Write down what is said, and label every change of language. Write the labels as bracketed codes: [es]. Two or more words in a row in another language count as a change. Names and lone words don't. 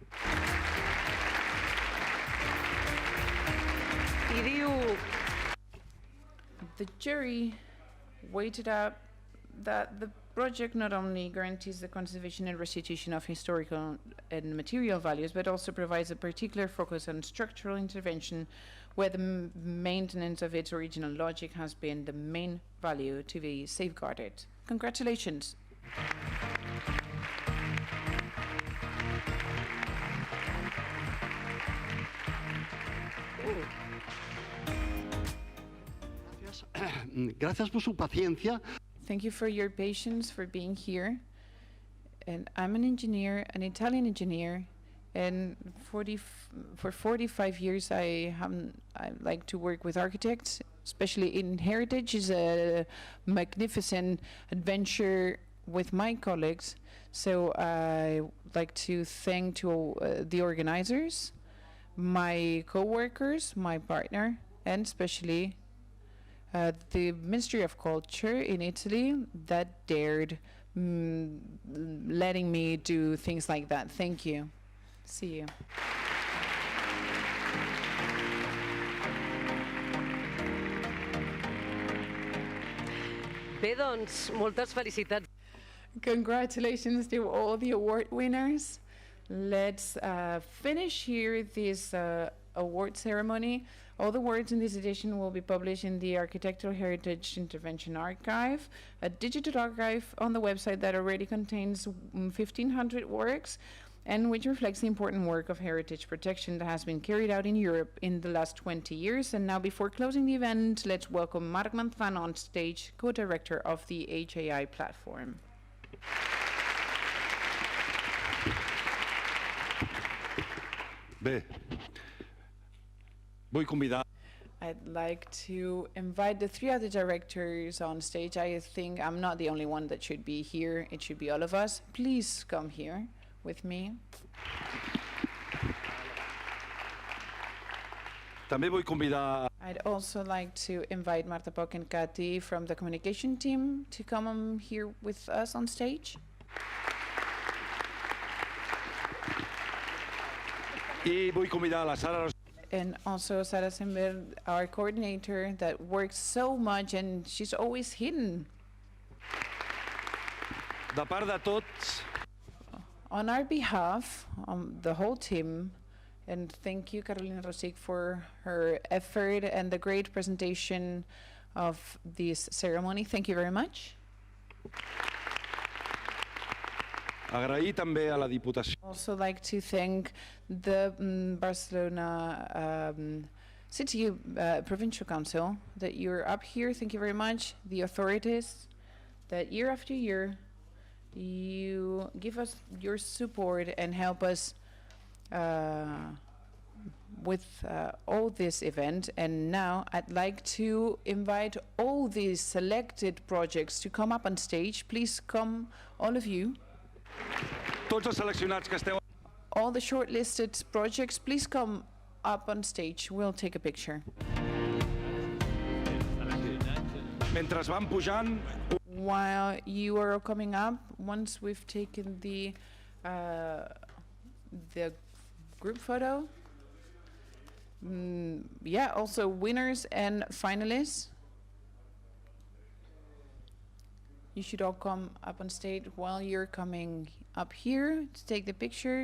[en] The jury weighted up that the project not only guarantees the conservation and restitution of historical and material values, but also provides a particular focus on structural intervention where the maintenance of its original logic has been the main value to be safeguarded. Congratulations. [es] Gracias por su paciencia. [en] Thank you for your patience, for being here. And I'm an engineer, an Italian engineer, and for 45 years I like to work with architects, especially in heritage. Is a magnificent adventure with my colleagues. So I like to thank the organizers, my co-workers, my partner, and especially the Ministry of Culture in Italy that dared letting me do things like that. Thank you. See you. [ca] Bé, doncs, moltes felicitats. [en] Congratulations to all the award winners. Let's finish here this award ceremony. All the awards in this edition will be published in the Architectural Heritage Intervention Archive, a digital archive on the website that already contains 1,500 works and which reflects the important work of heritage protection that has been carried out in Europe in the last 20 years. And now, before closing the event, let's welcome Marc Manzano on stage, co-director of the AHI platform. [ca] Bé, vull convidar. [en] I'd like to invite the three other directors on stage. I think I'm not the only one that should be here. It should be all of us. Please come here with me. [ca] També vull convidar. [en] I'd also like to invite Marta Poc and Cathy from the communication team to come here with us on stage. [ca] I vull convidar la Sara. [en] And also Sara Sember, our coordinator, that works so much and she's always hidden. [ca] De part de tots. [en] On our behalf, the whole team, and thank you, Carolina Rosich, for her effort and the great presentation of this ceremony. Thank you very much. [ca] Agrair també a la Diputació. [en] Also like to thank the Barcelona City Provincial Council that you're up here. Thank you very much. The authorities that year after year you give us your support and help us with all this event. And now I'd like to invite all these selected projects to come up on stage. Please come, all of you. [ca] Tots els seleccionats que esteu... [en] All the shortlisted projects, please come up on stage. We'll take a picture. [ca] Mentre van pujant... [en] While you are coming up, once we've taken the group photo, yeah, also winners and finalists. You should all come up on stage while you're coming up here to take the picture.